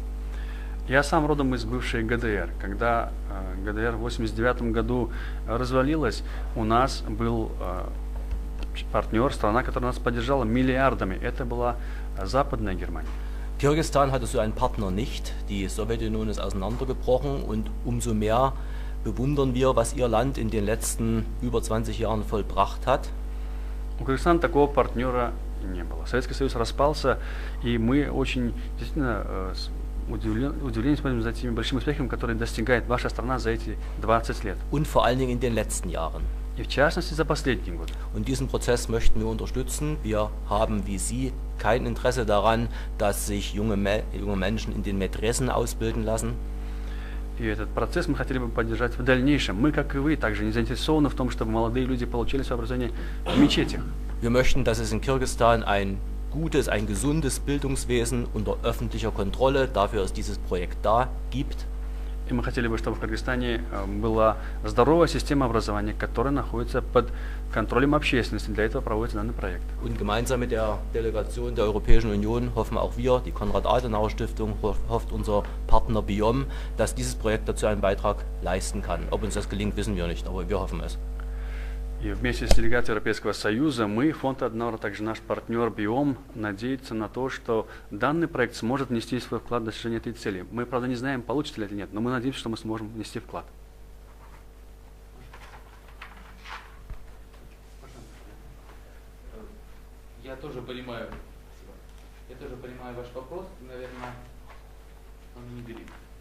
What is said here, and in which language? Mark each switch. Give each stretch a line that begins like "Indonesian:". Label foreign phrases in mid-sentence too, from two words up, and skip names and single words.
Russian: Я сам родом из бывшей ГДР. Когда ГДР в 1989 году развалилась, у нас был партнер, страна, которая нас поддержала миллиардами. Это была Западная Германия.
German: Kirgisistan hatte so einen Partner nicht. Die Sowjetunion ist auseinandergebrochen und umso mehr bewundern wir, was ihr Land in den letzten über 20 Jahren vollbracht hat.
Russian: У Кыргызстана такого партнера не было. Советский Союз распался, и мы очень действительно удивлены смотрим за теми большими успехами, которые достигает ваша страна за эти 20 лет.
German: Und vor allen Dingen in den letzten Jahren.
Russian: И в частности за последний год.
German: Und diesen Prozess möchten wir unterstützen. Wir haben wie Sie kein Interesse daran, dass sich junge Menschen in den Medresen ausbilden lassen.
Russian: И этот процесс мы хотели бы поддержать в дальнейшем. Мы, как и вы, также не заинтересованы в том, чтобы молодые люди получили свое образование в мечетях.
German: Wir möchten, dass es in Kirgisistan ein gutes, ein gesundes Bildungswesen unter öffentlicher Kontrolle, dafür ist dieses Projekt da, gibt.
Russian: И мы хотели бы, чтобы в Кыргызстане была здоровая система образования, которая находится под контролем общественности. Для этого проводится данный проект.
German: Und gemeinsam mit der Delegation der Europäischen Union hoffen auch wir, die Konrad-Adenauer-Stiftung, hofft unser Partner BIOM, dass dieses Projekt dazu einen Beitrag leisten kann. Ob uns das gelingt, wissen wir nicht, aber wir hoffen es.
Russian: И вместе с делегацией Европейского Союза мы, фонд Аденауэра, также наш партнер БИОМ, надеется на то, что данный проект сможет внести свой вклад в достижение этой цели. Мы, правда, не знаем, получится ли это или нет, но мы надеемся, что мы сможем внести вклад. Я тоже понимаю ваш вопрос, наверное, он не горит.